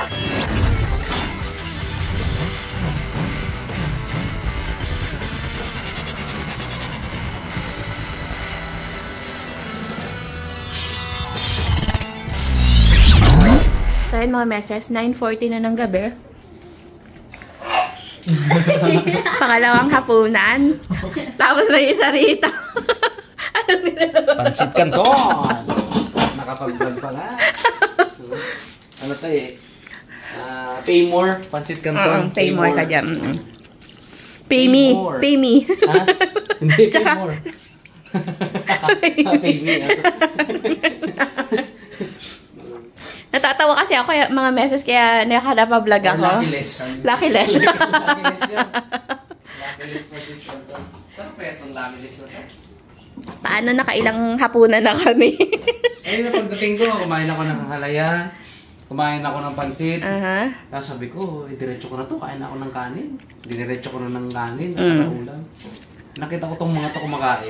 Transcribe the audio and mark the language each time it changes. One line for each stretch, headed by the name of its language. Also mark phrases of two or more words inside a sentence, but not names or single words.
Filipino: So yun mga meses, 9:40 na ng gabi. Pangalawang hapunan. Tapos may isa rito. Anong nilalabas? Pansit Canton! Nakapag-vlog pa nga. Ano to eh?
English: Pay more,
Filipino: Pansit Canton.
English: Pay more
Filipino: ka dyan.
English: Pay me. more. Pay me.
Filipino: Ha? Hindi, pay Tsaka-
English: more. Pay me. Natatawa kasi ako mga meses kaya nakadapablog ako. Lucky less. Lucky less. Lucky less yun. Lucky less
Filipino: Pansit Canton. Saan pa itong
English: lucky less
Filipino: na to? Paano nakailang hapunan na kami? Ayun na pagdating ko, kumain ako ng halaya. Kumain ako ng pansit. Tapos sabi ko, diretso ko na to, kain ako ng kanin. Diretso ko na ng kanin at saka ulam. Nakita ko tong mga to kumakain.